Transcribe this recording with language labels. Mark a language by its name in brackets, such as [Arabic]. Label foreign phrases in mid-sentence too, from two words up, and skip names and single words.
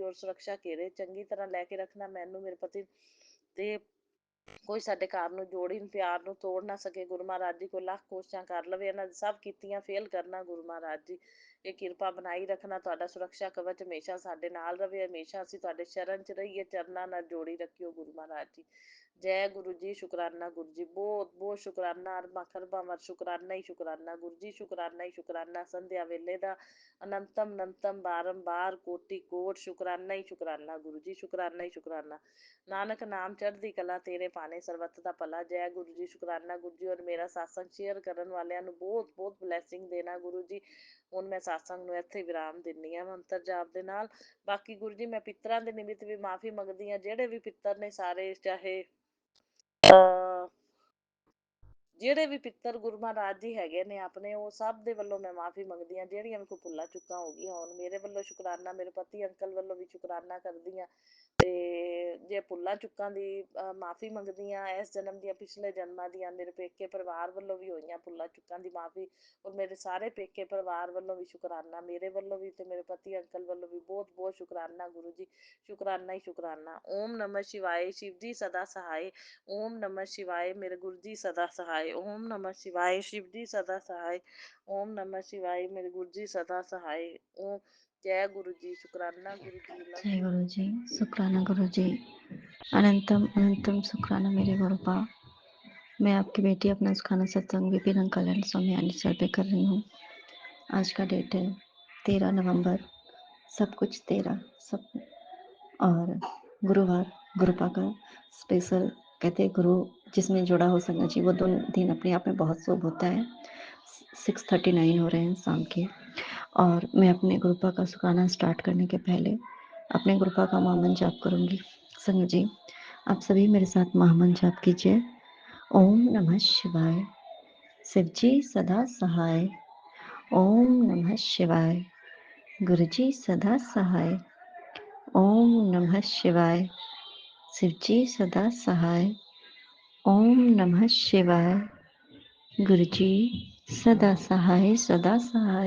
[Punjabi] ਔਰ ਸੁਰੱਖਿਆ ਘੇਰੇ ਚੰਗੀ ਤਰ੍ਹਾਂ ਲੈ ਕੇ ਰੱਖਣਾ ਮੈਨੂੰ, ਮੇਰੇ ਪਤੀ, ਤੇ ਕੋਈ ਸਾਡੇ ਘਰ ਨੂੰ ਜੋੜੀ ਪਿਆਰ ਨੂੰ ਤੋੜ ਨਾ ਸਕੇ ਗੁਰੂ ਮਹਾਰਾਜ ਜੀ। ਕੋਈ ਲੱਖ ਕੋਸ਼ਿਸ਼ਾਂ ਕਰ ਲਵੇ, ਇਹਨਾਂ ਦੀ ਸਭ ਕੀਤੀਆਂ ਫੇਲ ਕਰਨਾ ਗੁਰੂ ਮਹਾਰਾਜ ਜੀ। ਇਹ ਕਿਰਪਾ ਬਣਾਈ ਰੱਖਣਾ, ਤੁਹਾਡਾ ਸੁਰੱਖਿਆ ਕਵਚ ਹਮੇਸ਼ਾ ਸਾਡੇ ਨਾਲ ਰਵੇ, ਹਮੇਸ਼ਾ ਅਸੀਂ ਤੁਹਾਡੇ ਸ਼ਰਨ 'ਚ ਰਹੀਏ, ਚਰਨਾਂ ਨਾਲ ਜੋੜੀ ਰੱਖਿਓ ਗੁਰੂ ਮਹਾਰਾਜ ਜੀ। [Hindi] जय गुरु जी, शुकराना गुरु जी, बहुत बहुत शुकराना, अरबा खरबा मर शुकराना ही शुकराना गुरु जी, शुकराना ही शुकराना, [Punjabi] ਸੰਧਿਆ ਵੇਲੇ ਦਾ [Hindi] अनंतम अनंतम बारंबार कोटि कोट शुकराना ही शुकराना गुरु जी, शुकराना ही शुकराना। [Punjabi] ਨਾਨਕ ਨਾਮ ਚੜ੍ਹਦੀ ਕਲਾ ਤੇਰੇ ਪਾਨੇ ਸਰਬੱਤ ਦਾ ਭਲਾ। [Hindi] जय गुरु जी, शुकराना गुरु जी। और मेरा सत्संग शेयर [Punjabi] ਕਰਨ ਵਾਲਿਆਂ ਨੂੰ ਬਹੁਤ ਬਹੁਤ ਬਲੈਸਿੰਗ ਦੇਣਾ ਗੁਰੂ ਜੀ। ਹੁਣ ਮੈਂ ਸਤਸੰਗ ਨੂੰ ਇੱਥੇ ਵਿਰਾਮ ਦਿੰਦੀ ਹਾਂ ਮੰਤਰ ਜਾਪ ਦੇ ਨਾਲ। ਬਾਕੀ ਗੁਰੂ ਜੀ ਮੈਂ ਪਿੱਤਰਾਂ ਦੇ ਨਿਮਿਤ ਵੀ ਮਾਫੀ ਮੰਗਦੀ ਹਾਂ, ਜਿਹੜੇ ਵੀ ਪਿੱਤਰ ਨੇ ਸਾਰੇ, ਚਾਹੇ ਜਿਹੜੇ ਵੀ ਪਿੱਤਰ ਗੁਰੂ ਮਹਾਰਾਜ ਜੀ ਹੈਗੇ ਨੇ ਆਪਣੇ, ਉਹ ਸਭ ਦੇ ਵੱਲੋਂ ਮੈਂ ਮਾਫੀ ਮੰਗਦੀ ਹਾਂ, ਜਿਹੜੀਆਂ ਵੀ ਕੋਈ ਭੁੱਲਾਂ ਚੁੱਕਾਂ ਹੋ ਗਈਆਂ ਹੋਣ। ਮੇਰੇ ਵੱਲੋਂ ਸ਼ੁਕਰਾਨਾ, ਮੇਰੇ ਪਤੀ ਅੰਕਲ ਵੱਲੋਂ ਵੀ ਸ਼ੁਕਰਾਨਾ ਕਰਦੀ ਹਾਂ। ਤੇ ਜੇ ਭੁੱਲਾਂ ਚੁੱਕਾਂ ਦੀ ਮਾਫੀ ਮੰਗਦੀ ਹਾਂ, ਇਸ ਜਨਮ ਦੀਆਂ, ਪਿਛਲੇ ਜਨਮਾਂ ਦੀਆਂ, ਮੇਰੇ ਪੇਕੇ ਪਰਿਵਾਰ ਵੱਲੋਂ ਵੀ ਹੋਈਆਂ ਭੁੱਲਾਂ ਚੁੱਕਾਂ ਦੀ ਮਾਫੀ। ਔਰ ਮੇਰੇ ਸਾਰੇ ਪੇਕੇ ਪਰਿਵਾਰ ਵੱਲੋਂ ਵੀ ਸ਼ੁਕਰਾਨਾ, ਮੇਰੇ ਵੱਲੋਂ ਵੀ ਤੇ ਮੇਰੇ ਪਤੀ ਅੰਕਲ ਵੱਲੋਂ ਵੀ ਬਹੁਤ ਬਹੁਤ ਸ਼ੁਕਰਾਨਾ ਗੁਰੂ ਜੀ, ਸ਼ੁਕਰਾਨਾ ਹੀ ਸ਼ੁਕਰਾਨਾ। [Hindi] ਓਮ ਨਮः शिवाय, शिव जी सदा सहाय। ओम नमः शिवाय, मेरे गुरु जी सदा सहाय। ओम नमः शिवाय, शिव जी सदा सहाय। ओम नमः शिवाय, मेरे गुरु जी सदा सहाय। ओम जय गुरु जी, शुकराना गुरु जी, लव जय यू। गुरु जी, शुक्राना गुरु जी, अनंतम अनंतम शुक्राना मेरे गुरुपा। मैं आपकी बेटी अपना सुखाना सत्संग विपिन अंकल एंड स्वामी आनी पे कर रही हूँ। आज का डेट है 13 नवंबर, सब कुछ 13 सब, और गुरुवार गुरुपा का स्पेशल। कहते हैं गुरु जिसमें जुड़ा हो संगत जी, वो दिन अपने आप में बहुत शुभ होता है। 6:39 हो रहे हैं शाम के, और मैं अपने गुरुपा का सुखाना स्टार्ट करने के पहले अपने गुरुपा का महामंत्र जाप करूंगी। संगत जी, आप सभी मेरे साथ महामंत्र जाप कीजिए। ओम नमः शिवाय, शिव जी सदा सहाय। ओम नमः शिवाय, गुरु जी सदा सहाय। ओम नमः शिवाय, शिव जी सदा सहाय। ओम नमः शिवाय, गुरु जी सदा सहाय, सदा सहाय।